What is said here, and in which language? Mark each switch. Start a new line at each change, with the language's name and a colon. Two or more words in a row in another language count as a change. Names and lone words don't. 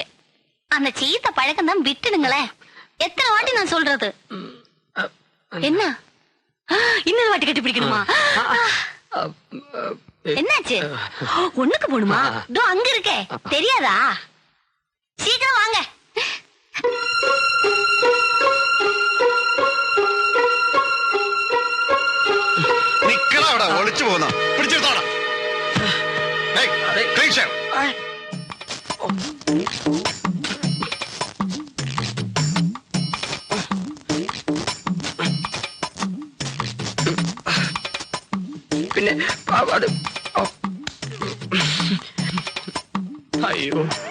Tamil: அந்த சீத்த பழக்கம் தான் விட்டுடுங்களேன். எத்தனை வாட்டி நான் சொல்றது? என்ன இன்னொரு வாட்டி கட்டி பிடிக்கணுமா? என்னாச்சு? ஒண்ணுக்கு போணுமா? இதோ அங்க இருக்கே, தெரியாதா? சீக்கிரம் வாங்க.
Malayalam: നിക്കടാ അവിടെ, ഒളിച്ചു പോകുന്ന പിടിച്ചെടുത്തോടാ. പിന്നെ അത് അയ്യോ.